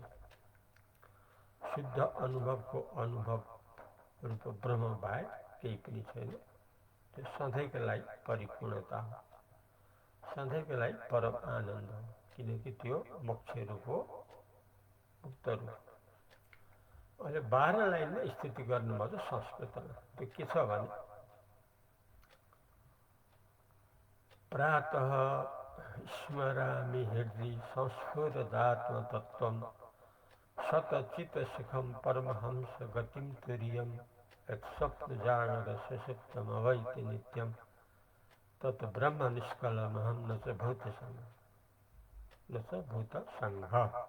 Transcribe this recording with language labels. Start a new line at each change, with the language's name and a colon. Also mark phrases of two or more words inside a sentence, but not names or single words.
Nepali: शुद्ध अनुभवको अनुभव रूप ब्रह्म बाहेक केही पनि छैन। त्यो सधैँका लागि परिपूर्णता हो, सधैँका लागि परम आनन्द हो, किनकि त्यो मोक्ष रूप हो, मुक्त रूप। अहिले 12 लाइनमा स्थिति गर्नुभयो संस्कृतमा। त्यो के छ भने
Sanskrit: प्रातः स्मरामि हृदि संस्फुरदात्मतत्त्वं शतचित्तसुखं परमहंस गतिं तुरीयं यत्स्वप्नजागरसुषुप्तमवैति नित्यं तत् ब्रह्म निष्कलमहं न च भूतसंघः।